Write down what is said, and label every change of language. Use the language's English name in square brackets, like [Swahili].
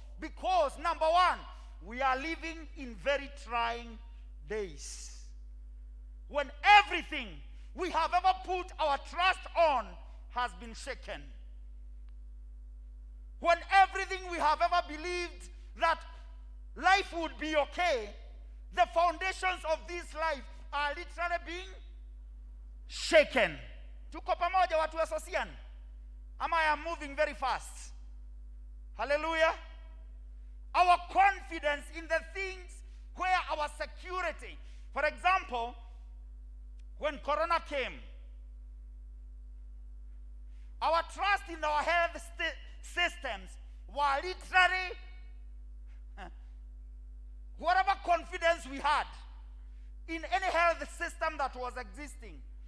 [English] Because, number one, we are living in very trying days, when everything we have ever put our trust on has been shaken. When everything we have ever believed that life would be okay, the foundations of this life are literally being shaken. [Swahili] Tuko pamoja watu wa Sosian? [English] Ama I am moving very fast. Hallelujah. Our confidence in the things where our security. For example, when Corona came, our trust in our health systems were literally whatever confidence we had in any health system that was existing.